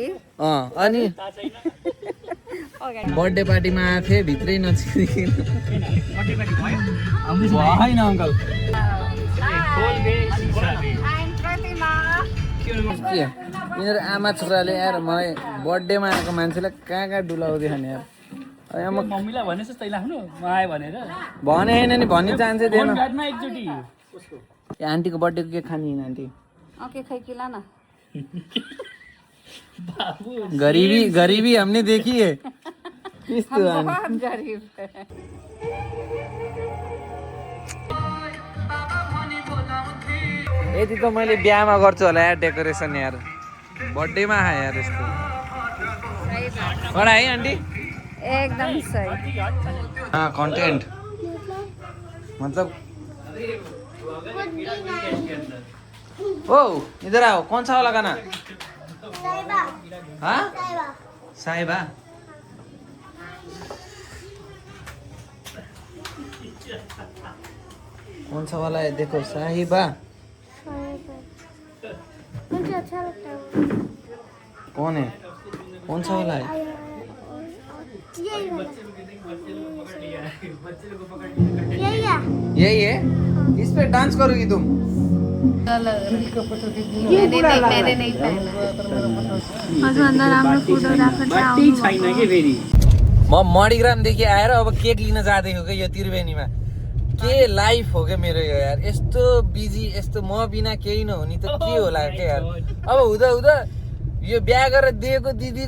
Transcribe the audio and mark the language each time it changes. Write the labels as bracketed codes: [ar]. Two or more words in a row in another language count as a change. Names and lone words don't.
[ne] अनि बर्थडे पार्टीमा आएको थिएँ भित्रै नछिरिकन होइन अङ्कल यिनीहरू आमा छोराले यार मलाई बर्थडेमा आएको मान्छेलाई कहाँ कहाँ डुलाउँदै नि यार यहाँ म मम्मीलाई भनेस् तैँले आफ्नो म आएँ भनेर भने होइन नि भन्ने चान्सै दिएन घाटमा एकचोटि ए आन्टीको बर्थडेको के खाने आन्टी ओके खै किला न बाबु [hi] गरीबी गरीबी हमने देखी है यस्तो बहुत गरिब [ne] यति त मैले बिहामा गर्छु होला यार डेकोरेसन यार बर्थडेमा आयो यार यस्तो कडा है आन्टी एकदम सही [hi] हाँ कंटेंट मतलब ओ इधर आओ कौन सा वाला गाना हाँ साहिबा कौन सा वाला है देखो साहिबा मुझे अच्छा लगता है कौन है कौन सा वाला है यही वाला। यही है यही है इस पे डांस करोगी तुम मैंने नहीं पहना [ne] हजुरभन्दा राम्रो फोटोग्राफर चाहिँ बत्ती छैन के फेरि म मणिग्रामदेखि आएर अब केक लिन जाँदैछु क्या यो त्रिवेणीमा के लाइफ हो क्या मेरो यो यार यस्तो बिजी यस्तो म बिना केही नहुने त के होला क्या यार अब हुँदा हुँदा यो बिहा गरेर दिएको दिदीको